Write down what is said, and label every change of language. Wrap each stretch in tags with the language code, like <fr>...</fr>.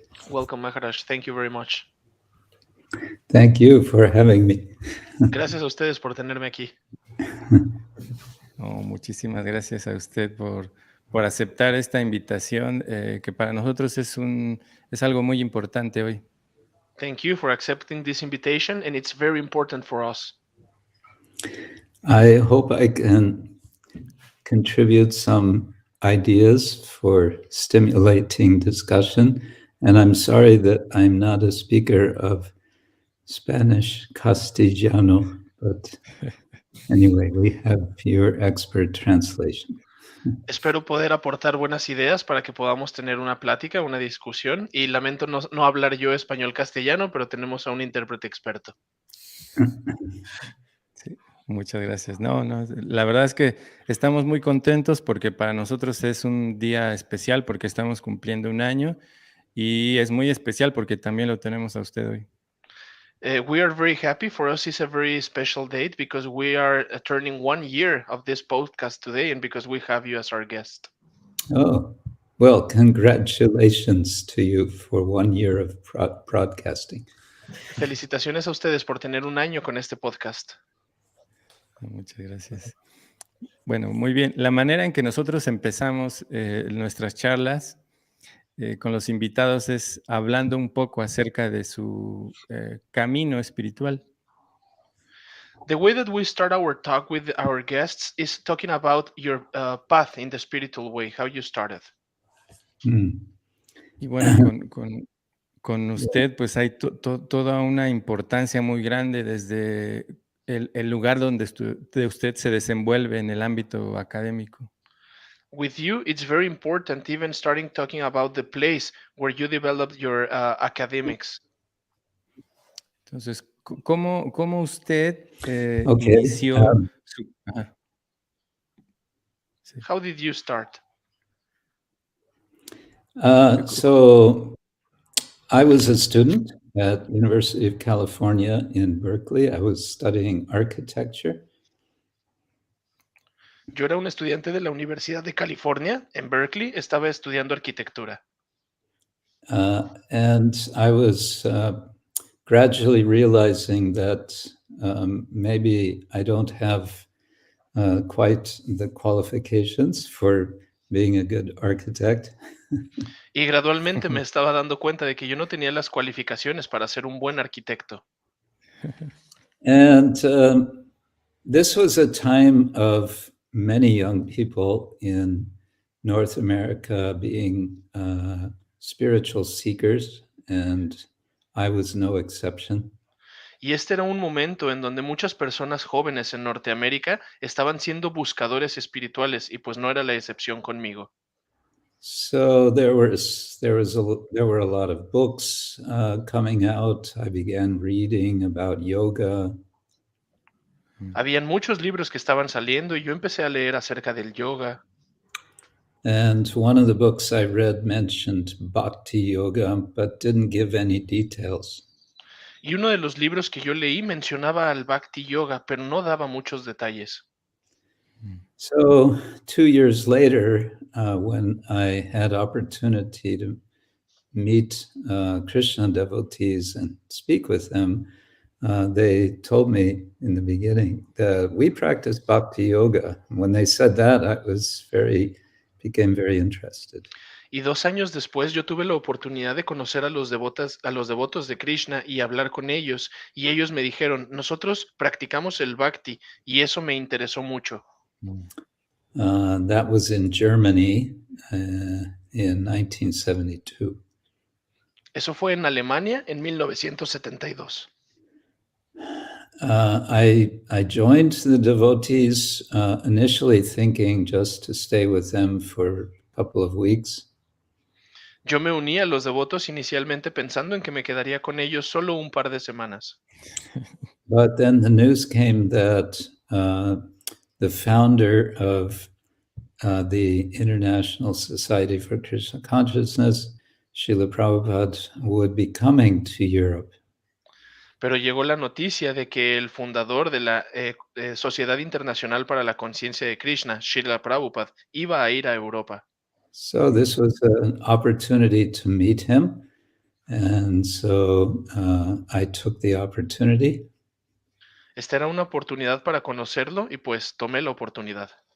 <en>Welcome, Maharaj. Thank you very much. Thank you for having me.</en> <es>Gracias a ustedes por tenerme aquí. Muchísimas gracias a usted por aceptar esta invitación, que para nosotros es algo muy importante hoy.</es> <en>Thank you for accepting this invitation, and it's very important for us. I hope I can contribute some ideas for stimulating discussion, and I'm sorry that I'm not a speaker of Spanish Castellano, but anyway, we have your expert translation.</en> <es>Espero poder aportar buenas ideas para que podamos tener una plática, una discusión, y lamento no hablar yo español castellano, pero tenemos a un intérprete experto. Sí, muchas gracias. La verdad es que estamos muy contentos porque para nosotros es un día especial porque estamos cumpliendo un año y es muy especial porque también lo tenemos a usted hoy.</es> <en>We are very happy. For us, it's a very special date because we are turning 1 year of this podcast today, and because we have you as our guest. Oh, well, congratulations to you for 1 year of broadcasting.</en> <es>Felicitaciones a ustedes por tener un año con este podcast. Muchas gracias. Bueno, muy bien. La manera en que nosotros empezamos nuestras charlas con los invitados es hablando un poco acerca de su camino espiritual.</es> <en>The way that we start our talk with our guests is talking about your path in the spiritual way, how you started.</en> <es>Y bueno, con usted pues hay toda una importancia muy grande desde el lugar donde usted se desenvuelve en el ámbito académico.</es> <en>With you, it's very important, even starting talking about the place where you developed your academics.</en> <es>Entonces, ¿cómo usted</es> <en>Okay.</en> <es>inició su... Sí.</es> <en>How did you start? So I was a student at University of California in Berkeley. I was studying architecture.</en> <es>Yo era un estudiante de la Universidad de California, en Berkeley, estaba estudiando arquitectura.</es> <en>And I was gradually realizing that maybe I don't have quite the qualifications for being a good architect.</en> <es>Y gradualmente me estaba dando cuenta de que yo no tenía las cualificaciones para ser un buen arquitecto.</es> <en>And this was a time of many young people in North America being spiritual seekers, and I was no exception.</en> <es>Y este era un momento en donde muchas personas jóvenes en Norteamérica estaban siendo buscadores espirituales y pues no era la excepción conmigo.</es> <en>So there were a lot of books coming out. I began reading about yoga.</en> <es>Habían muchos libros que estaban saliendo y yo empecé a leer acerca del yoga.</es> <en>And one of the books I read mentioned Bhakti yoga, but didn't give any details.</en> <es>Y uno de los libros que yo leí mencionaba al Bhakti Yoga, pero no daba muchos detalles.</es> <en>So 2 years later, when I had opportunity to meet Krishna devotees and speak with them, they told me in the beginning that we practice Bhakti yoga. When they said that, I was became very interested.</en> <es>Y 2 años después yo tuve la oportunidad de conocer a los devotos de Krishna y hablar con ellos, y ellos me dijeron, nosotros practicamos el Bhakti, y eso me interesó mucho.</es> <en>That was in Germany in 1972.</en> <es>Eso fue en Alemania en 1972.</es> <en>I joined the devotees initially thinking just to stay with them for a couple of weeks.</en> <es>Yo me uní a los devotos inicialmente pensando en que me quedaría con ellos solo un par de semanas.</es> <en>But then the news came that the founder of the International Society for Krishna Consciousness, Srila Prabhupada, would be coming to Europe.</en> <es>Pero llegó la noticia de que el fundador de la Sociedad Internacional para la Conciencia de Krishna, Srila Prabhupada, iba a ir a Europa.</es> <en>So this was an opportunity to meet him. And so I took the opportunity.</en> <es>Esta era una oportunidad para conocerlo y pues tomé la oportunidad.</es>